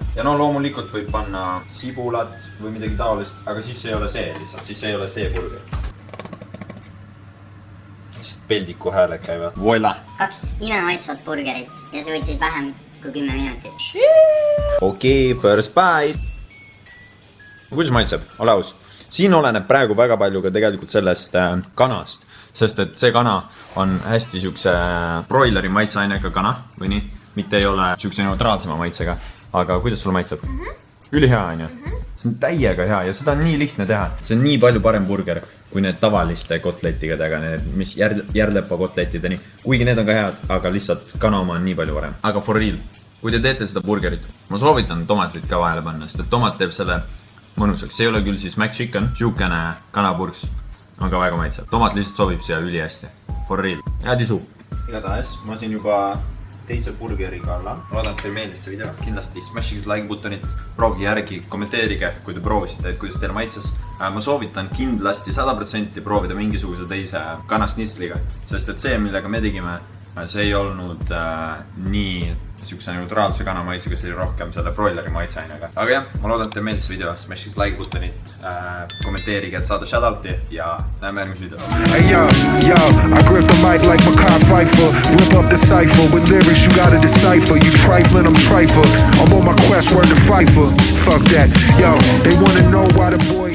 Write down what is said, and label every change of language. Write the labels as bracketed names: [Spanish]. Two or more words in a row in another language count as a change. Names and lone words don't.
[Estonian] Ja no loomulikult võib panna sibulat või midagi taolist, aga siis ei ole see lihtsalt, siis ei ole see burger. Sest peldiku hääled käivad. Voila! 2 imemaitsvat burgerit ja see võttis vähem kui 10 minutit. Okei, [English] first bite! [Estonian] Kuidas maitseb? Ole aus. Siin oleneb praegu väga palju ka tegelikult sellest kanast, sest et see kana on hästi siukse broileri maitseainega kana või nii, mitte ei ole siukse neutraalsema maitsega, aga kuidas sulle maitseb? Ülihea on ju? See on täiega hea ja seda on nii lihtne teha. See on nii palju parem burger kui need tavaliste kotletidega, need mis järlepa kotletideni, kuigi need on ka head, aga lihtsalt kana oma on nii palju parem. [English] Aga for real, [Estonian] kui te teete seda burgerit, ma soovitan tomatit ka vahele panna, sest et tomat teeb selle mõnusaks. See ei ole küll siis McChicken, siukene kanapurks on ka väga maitsev. Tomat lihtsalt sobib siia üli hästi. [English] For real. [Estonian] Head isu. Igatahes, ma siin juba teise burgeri kallal. Loodan, et teil meeldis see video. Kindlasti smashige [English] like buttonit, [Estonian] proovige järgi, kommenteerige, kui te proovisite, et kuidas teile maitses. Ma soovitan kindlasti 100% proovida mingisuguse teise kanasnitsliga, sest et see, millega me tegime, see ei olnud nii siukse neutraalse kana maitsega, see oli rohkem selle broileri maitseainega. Aga jah, ma loodan, et teile meeldis video, [English] smash like buttonit, [Estonian] kommenteerige, et saada shoutouti ja näeme järgmises videos. [English] Hey yo, I grip the mic like Makai Pfeiffer. Rip up the cipher with lyrics you gotta decipher. You trifling, I'm trifler. I'm on my quest, word to Pfeiffer. Fuck that, yo, they wanna know why the boy